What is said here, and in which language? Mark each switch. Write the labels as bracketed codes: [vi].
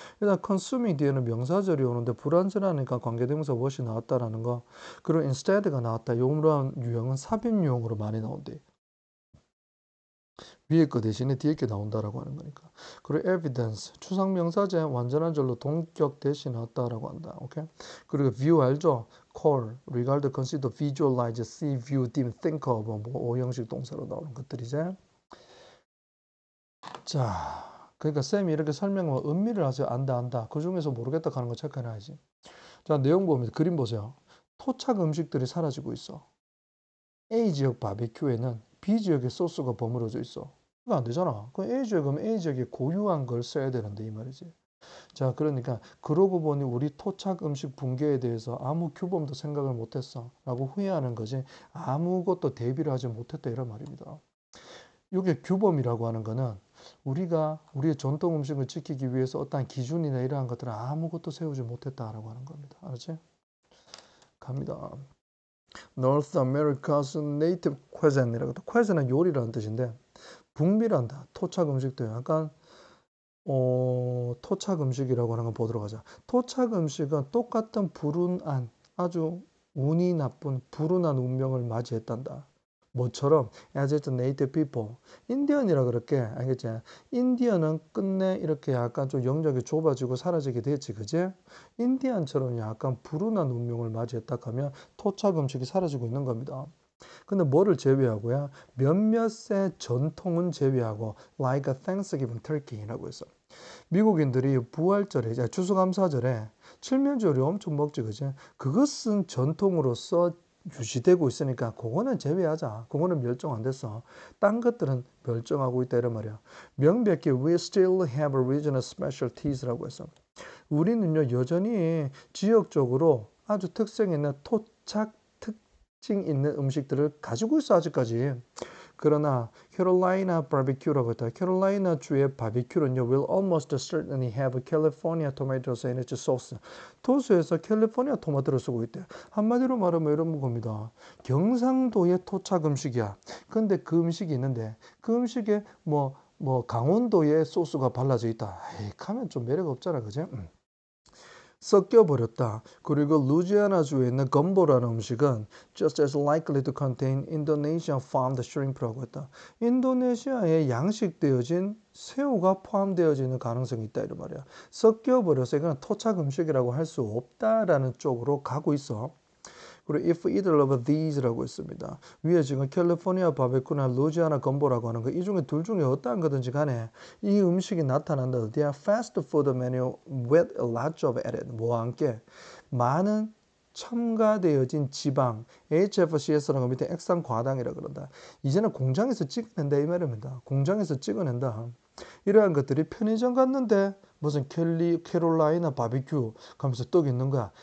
[ko] 일단 consuming 뒤에는 명사절이 오는데 불완전하니까 관계대명사 what이 나왔다라는 거. 그리고 instead가 나왔다. 이런 유형은 삽입유형으로 많이 나온대. 위에 거 대신에 뒤에 게 나온다라고 하는 거니까. 그리고 evidence 추상명사제 완전한 절로 동격 대신 나왔다라고 한다. 오케이. 그리고 view 알죠? [en] call, regard, consider, visualize, see, view, dim, think of [ko] 뭐 오형식 동사로 나오는 것들이지. 자, 그러니까 쌤이 이렇게 설명하면 음미를 하세요. 안다. 그 중에서 모르겠다 하는 거 체크해놔야지. 자, 내용 보면 그림 보세요. 토착 음식들이 사라지고 있어. A 지역 바비큐에는 B 지역의 소스가 버무려져 있어. 안 되잖아. 그 A 지역은 A 지역에 고유한 걸 써야 되는데 이 말이지. 자, 그러니까 그러고 보니 우리 토착 음식 붕괴에 대해서 아무 규범도 생각을 못했어 라고 후회하는 거지 아무것도 대비를 하지 못했다 이런 말입니다. 이게 규범이라고 하는 거는 우리가 우리의 전통 음식을 지키기 위해서 어떠한 기준이나 이러한 것들을 아무것도 세우지 못했다라고 하는 겁니다. 알았지? 갑니다. [en] North America's native cuisine [ko] 이라고. cuisine은 요리라는 뜻인데 북미란다. 토착 음식도 약간 토착 음식이라고 하는 거 보도록 하자. 토착 음식은 똑같은 불운한 아주 운이 나쁜 불운한 운명을 맞이했단다. 뭐처럼 [en] as its native people. [ko] 인디언이라 그렇게 알겠지? 인디언은 끝내 이렇게 약간 좀 영역이 좁아지고 사라지게 됐지, 그지? 인디언처럼 약간 불운한 운명을 맞이했다 하면 토착 음식이 사라지고 있는 겁니다. 근데 뭐를 제외하고요? 몇몇의 전통은 제외하고 [en] like a Thanksgiving turkey [ko] 라고 했어. 미국인들이 부활절에, 추수감사절에 칠면조를 엄청 먹지, 그지? 그것은 전통으로서 유지되고 있으니까 그거는 제외하자. 그거는 멸종 안 됐어. 딴 것들은 멸종하고 있다 이런 말이야. 명백히 [en] we still have regional specialties [ko] 라고 했어. 우리는요 여전히 지역적으로 아주 특색 있는 토착 특징 있는 음식들을 가지고 있어 아직까지. 그러나 캐롤라이나 바비큐라고 했다. 캐롤라이나 주의 바비큐는요 [en] will almost certainly have California tomatoes in its sauce. [ko] 토스에서 캘리포니아 토마토를 쓰고 있대. 한마디로 말하면 이런 겁니다. 경상도의 토착 음식이야. 근데 그 음식이 있는데 그 음식에 뭐 강원도의 소스가 발라져 있다. 에이, 가면 좀 매력 없잖아, 그지? 섞여버렸다. 그리고 루지아나주에 있는 건보라는 음식은 [en] just as likely to contain Indonesian farmed shrimp [ko] 라고 했다. 인도네시아에 양식되어진 새우가 포함되어지는 가능성이 있다 이런 말이야. 섞여버려서 이건 토착 음식이라고 할 수 없다라는 쪽으로 가고 있어. 그리고 [en] if either of these [ko] 라고 있습니다. 위에 지금 캘리포니아 바베큐나 루지아나 건보라고 하는 거 이 중에 둘 중에 어떠한 거든지 간에 이 음식이 나타난다. [en] They are fast food menu with a lot of added. [ko] 뭐와 함께 많은 첨가되어진 지방 HFCS라는 거 밑에 액상 과당이라 그런다. 이제는 공장에서 찍어낸다 이 말입니다. 공장에서 찍어낸다. 이러한 것들이 편의점 갔는데 무슨 캐롤라이나 바비큐 가면서 떡 있는 거야.